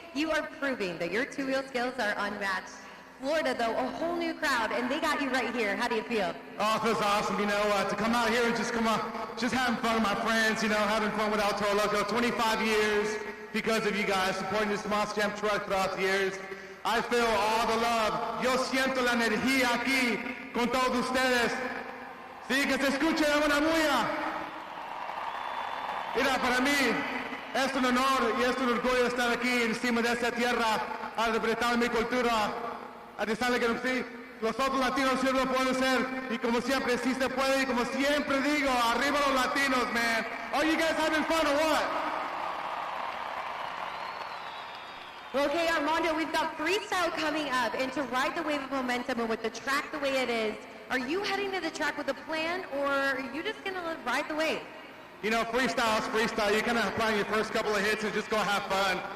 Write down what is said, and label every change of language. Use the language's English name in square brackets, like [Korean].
[English] You are proving that your two-wheel skills are unmatched. Florida, though, a whole new crowd, and they got you right here. How do you feel? Oh, it feels awesome, to come out here and just having fun with my friends, having fun with El Toro Loco. 25 years because of you guys supporting this Monster Jam truck throughout the years. I feel all the love. [Spanish] Yo siento la energía aquí con todos ustedes. Sí, que se escuche una bulla. Mira, para mí es un honor y es un orgullo estar aquí encima de esta tierra a representar mi cultura, a decirle que sí, los otros latinos siempre lo pueden ser y como siempre sí se puede y como siempre digo, arriba los latinos, man. [English] Are you guys having fun or what? Okay, Armando, we've got freestyle coming up, and to ride the wave of momentum and with the track the way it is, are you heading to the track with a plan, or are you just going to ride the wave? Freestyle is freestyle. You kind of plan your first couple of hits and just go have fun.